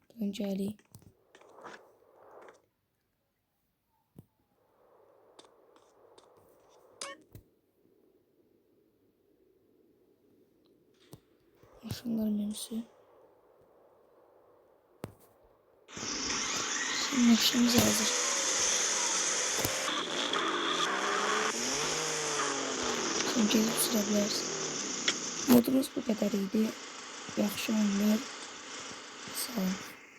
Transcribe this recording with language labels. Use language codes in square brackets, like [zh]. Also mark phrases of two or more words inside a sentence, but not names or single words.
[az] gəlik. Maşınlar menüsü. [tr] Şimdi maşınımız hazır. Şimdi gelip [az] sürə bilərsən. Modumuz bu qədər idi. Yaxşı oynayır. Sağ olun.